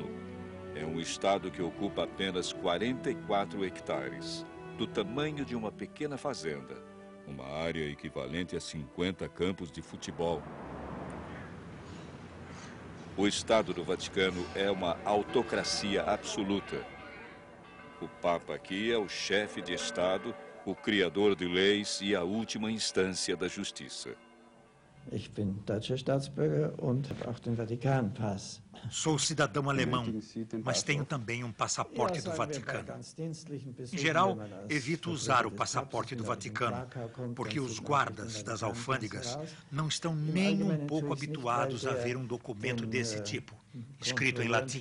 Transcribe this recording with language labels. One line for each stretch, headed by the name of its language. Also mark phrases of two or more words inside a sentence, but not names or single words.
Portuguese: É um estado que ocupa apenas 44 hectares, do tamanho de uma pequena fazenda, uma área equivalente a 50 campos de futebol. O Estado do Vaticano é uma autocracia absoluta. O Papa aqui é o chefe de Estado, o criador de leis e a última instância da justiça.
German: Ich bin deutscher Staatsbürger und habe auch den Vatikanpass.
Portuguese: Sou cidadão alemão, mas tenho também um passaporte do Vaticano. Em geral, evito usar o passaporte do Vaticano, porque os guardas das alfândegas não estão nem um pouco habituados a ver um documento desse tipo, escrito em latim.